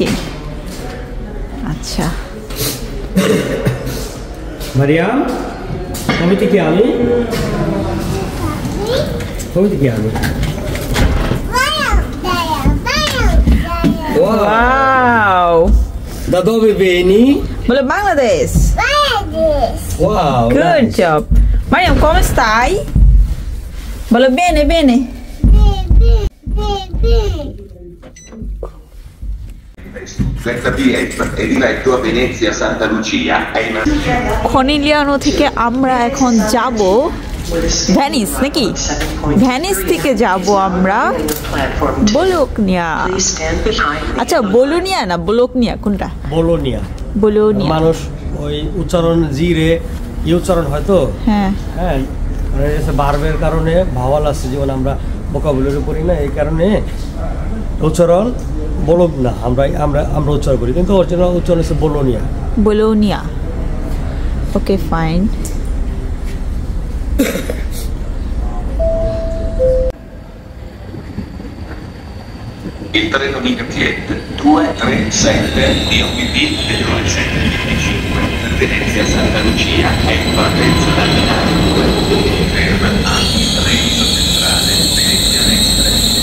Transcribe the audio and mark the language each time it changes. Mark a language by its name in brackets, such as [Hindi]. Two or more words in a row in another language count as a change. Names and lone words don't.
[Bangla] আচ্ছা মারিয়াম, কবে থেকে কবে থেকে ওয়াও, [Italian] da dove vieni? [Bangla] বলে বাংলাদেশ। [English] Wow, good nice. job. Mariam, [Italian] come stai? বলে bene bene. Senza biglietto e diretto a Venezia Santa Lucia. [Bangla] কোনিলিয়ানো থেকে আমরা এখন যাব ভ্যানিস, নাকি? ভ্যানিস থেকে যাব আমরা বোলোনিয়া। আচ্ছা, বোলোনিয়া না বোলোনিয়া, কোনটা? বোলোনিয়া। বোলোনিয়া মানুষ ওই উচ্চারণ জিরে উচ্চারণ হয়তো। হ্যাঁ হ্যাঁ, ভার্বের কারণে ভাওয়াল আছে, যেমন আমরা ভোকাবুলারি পড়ি না, এই কারণে উচ্চারণ বলক না, আমরা আমরা আমরা উচ্চারণ করি, কিন্তু অরিজিনাল উচ্চারণ হচ্ছে বোলোনিয়া। বোলোনিয়া। [English] okay fine. [Italian] Il treno di Gazzetta 237 DOPP 0725 per Venezia Santa Lucia e in partenza da Milano. Ferma Treviso Centrale Venezia Express.